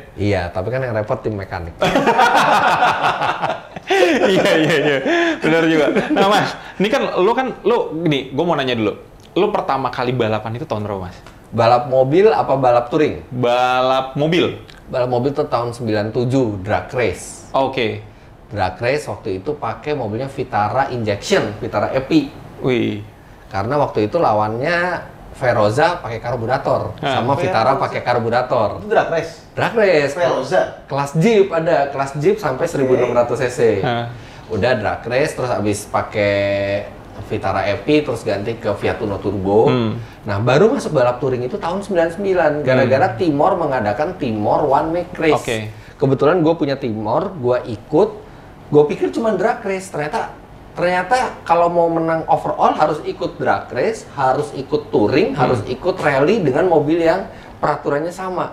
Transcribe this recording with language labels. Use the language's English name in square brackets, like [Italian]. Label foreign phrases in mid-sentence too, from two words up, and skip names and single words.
[Indonesian] Iya, tapi kan yang repot tim mekanik. Iya. Benar juga. Nah Mas, ini kan lo gini, gue mau nanya dulu. Lo pertama kali balapan itu tahun berapa Mas? Balap mobil apa balap touring? Balap mobil. Balap mobil tuh tahun 97, [English] drag race. Drag race [Indonesian] waktu itu pakai mobilnya Vitara Injection, Vitara Epi. Karena waktu itu lawannya Veroza pakai karburator, sama Vitara pakai karburator. [English] Itu drag race? Drag race. [Indonesian] Veroza? Kelas Jeep ada, kelas Jeep sampai 1600 cc. Udah [English] drag race, [Indonesian] terus abis pakai Vitara Epi, terus ganti ke Fiat Uno Turbo. Nah, baru masuk balap touring itu tahun 99, gara-gara Timor mengadakan Timor One Make Race. Kebetulan gue punya Timor, gue ikut, gue pikir cuma [English] drag race, [Indonesian] ternyata ternyata kalau mau menang overall harus ikut [English] drag race, [Indonesian] harus ikut touring, harus ikut rally dengan mobil yang peraturannya sama.